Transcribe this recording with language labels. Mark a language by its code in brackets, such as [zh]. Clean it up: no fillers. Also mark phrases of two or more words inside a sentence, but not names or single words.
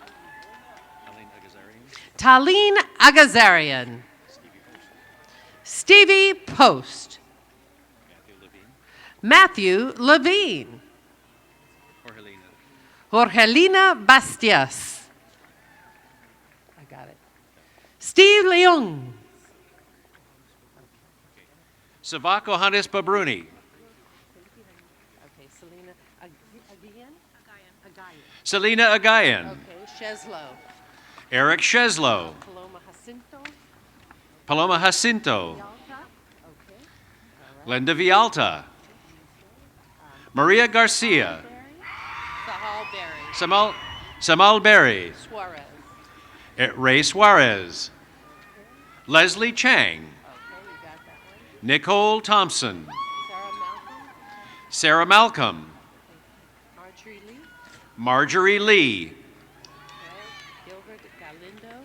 [en] Talene Agazarian. Stevie Post. Matthew Levine. Jorgelina Bastias. I got it. Steve Leung. Savako Hannes Babruni. Okay, Selena Agayan? Selena Agayan. Okay, Sheslow. Eric Sheslow. Paloma Jacinto. Okay. Linda Vialta. Maria Garcia. Samal Berry. Suarez. Ray Suarez. Leslie Chang. Okay, you got that one. Nicole Thompson. Sarah Malcolm. Sarah Malcolm. Marjorie Lee. Marjorie Lee. Okay. Gilbert Galindo.